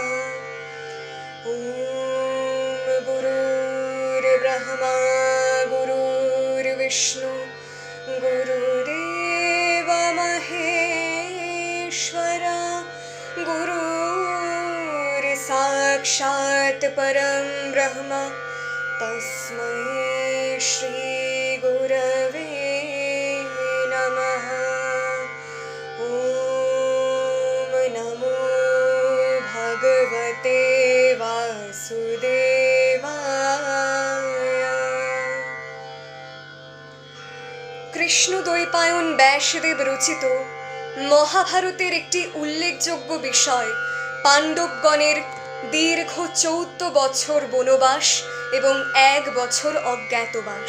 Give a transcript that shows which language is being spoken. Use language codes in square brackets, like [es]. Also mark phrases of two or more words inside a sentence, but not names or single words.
[sa] ॐ गुरुर्ब्रह्मा गुरुर्विष्णु गुरुदेव महेश्वर गुरुर्साक्षात् परं ब्रह्म तस्मै श्रीगुरवे नमः। ॐ नमो भगवते वासुदेवाय। [bn] কৃষ্ণদ্বৈপায়ন ব্যাসদেব রচিত মহাভারতের একটি উল্লেখযোগ্য বিষয় পাণ্ডবগণের দীর্ঘ 14 বছর বনবাস এবং 1 বছর অজ্ঞাতবাস।